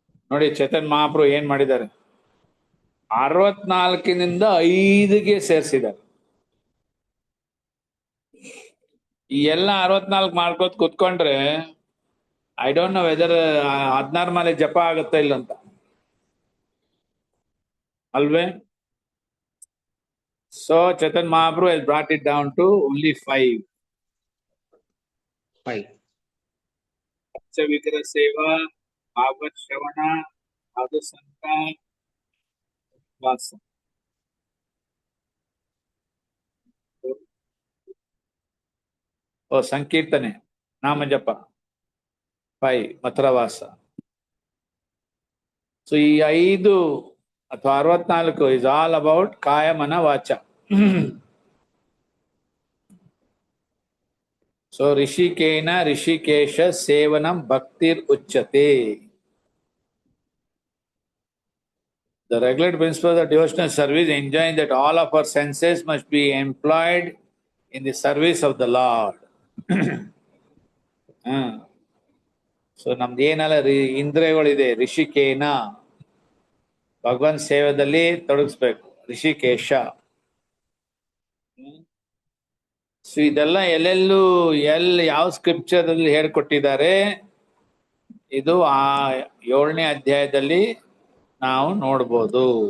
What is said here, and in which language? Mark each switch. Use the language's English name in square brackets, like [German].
[Kannada] ನೋಡಿ ಚೇತನ್ ಮಹಾಪ್ರಭು ಏನ್ ಮಾಡಿದ್ದಾರೆ, 64ನಿಂದ 5ಗೆ ಸೇರಿಸಿದ್ದಾರೆ. ಈ ಎಲ್ಲ 64 ಮಾಡ್ಕೋತ ಕುತ್ಕೊಂಡ್ರೆ [English] I don't know whether [Kannada] 16 ಮೇಲೆ ಜಪ ಆಗುತ್ತಾ ಇಲ್ಲ ಅಂತ ಅಲ್ವೇ? [English] So Chetan Mahaprabhu has brought it down to only 5. [Kannada] ವಿಗ್ರಹ ಸೇವಾ, ಭಾಗವತ ಶ್ರವಣ, ಸಾಧು ಸಂತ, ವಾಸ. ಸಂಕೀರ್ತನೆ, ನಾಮ ಜಪ 5, ಮಥುರವಾಸ. ಸೊ ಈ 5 ಅಥವಾ 64 [English] is all about [Kannada] ಕಾಯ ಮನ ವಾಚ. [Sanskrit] ಸೊ ಋಷಿಕೇನ ಋಷಿಕೇಶ ಸೇವನಂ ಭಕ್ತಿರ್ ಉಚ್ಯತೆ. [English] The regulated principles of devotional service enjoin that all of our senses must be employed in the service of the Lord. [Kannada] ಹ ಸೊ ನಮ್ದು ಏನೆಲ್ಲ ಇಂದ್ರಿಯಗಳಿದೆ, ಋಷಿಕೇನ, ಭಗವಂತ ಸೇವೆಯಲ್ಲಿ ತೊಡಗಿಸ್ಬೇಕು, ಋಷಿಕೇಶ. ಸೊ ಇದೆಲ್ಲ ಎಲ್ಲೆಲ್ಲೂ ಯಾವ ಸ್ಕ್ರಿಪ್ಚರ್ ಅಲ್ಲಿ ಹೇಳ್ಕೊಟ್ಟಿದ್ದಾರೆ, ಇದು ಆ 7ನೇ ಅಧ್ಯಾಯದಲ್ಲಿ ನಾವು ನೋಡ್ಬೋದು.